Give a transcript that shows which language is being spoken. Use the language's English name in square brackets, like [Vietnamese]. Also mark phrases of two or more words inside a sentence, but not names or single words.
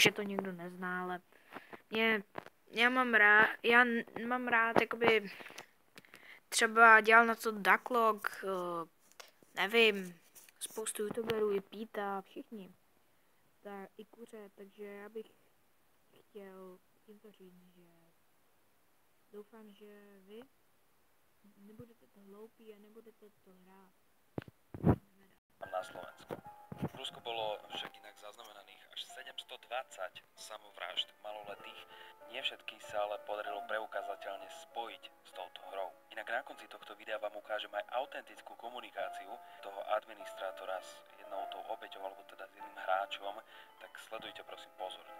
[Czech] že to někdo nezná, ale já mám rád jakoby třeba dělal na to Ducklog, nevím, spoustu youtuberů, i Píta, všichni, i Kuře, takže já bych chtěl tímto říct, že doufám, že vy nebudete to hloupí a nebudete to hrát. [Slovak] Na Slovensku. V Rusku bolo však inak zaznamenaných až 720 samovrážd maloletých. Nie všetkých sa ale podarilo preukázateľne spojiť s touto hrou. Inak na konci tohto videa vám ukážem aj autentickú komunikáciu toho administrátora s jednou tou obeťou, alebo teda s jedným hráčom, tak sledujte prosím pozorne.